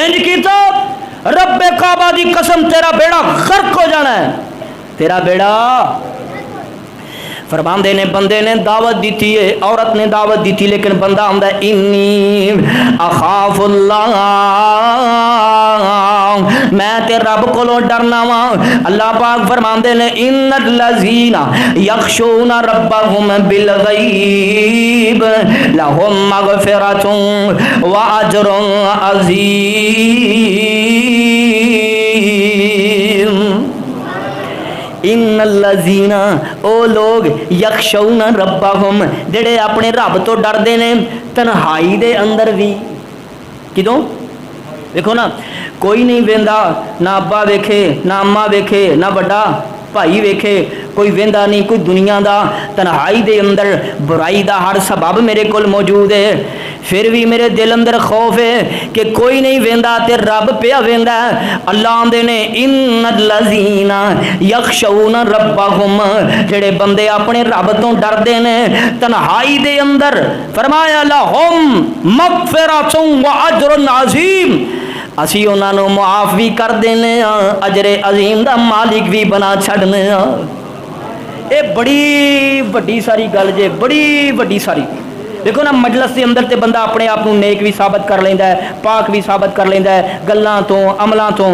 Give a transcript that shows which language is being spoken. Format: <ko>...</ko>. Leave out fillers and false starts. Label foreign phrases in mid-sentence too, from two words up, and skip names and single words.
<pa>انج کیتا ربے کعبہ دی قسم تیرا بیڑا غرق ہو جانا ہے، تیرا بیڑا. فرماندے نے بندے نے دعوت دی تھی، عورت نے دعوت دی تھی، لیکن بندا آندا</pa> <ar>إني أخاف الله,</ar> <pa>میں تے رب کولوں ڈرنا واں. اللہ پاک فرماندے نے</pa> <ar>إن الذين يخشون ربهم بالغيب لهم مغفرة وأجر عظيم.</ar> <pa>انّ الذین، او لوگ,</pa> <ar>يخشون ربهم,</ar> <pa>جیہڑے اپنے رب تو ڈرتے نے تنہائی دے اندر بھی. کدوں? دیکھو نا، کوئی نہیں ویندا، نا ابا ویکھے، نا اماں ویکھے، نا بڑا بھائی ویکھے، کوئی ویندا نہیں، کوئی دنیا دا. تنہائی دے اندر برائی دا ہر سبب میرے کول موجود ہے، فیر بھی میرے دل اندر خوف ہے کہ کوئی نہیں ویندا تے رب پیا ویندا. اللہ آندے نے</pa> <ar>إن الذين يخشون ربهم,</ar> <pa>جیہڑے بندے اپنے رب تو ڈردے نے تنہائی دے اندر، فرمایا</pa> <ar>لهم مغفرة وأجر عظيم,</ar> <pa>اسی انہوں نے معاف بھی کر دینے، اجرِ عظیم دا مالک بھی بنا چھڈنے. ایہ بڑی وڈی ساری گل جے، بڑی وڈی ساری. دیکھو نا، مجلس کے اندر تے بندا اپنے آپ کو نیک بھی ثابت کر لیندا ہے، پاک بھی ثابت کر لیندا ہے، گلاں تو عملاں تو.</pa>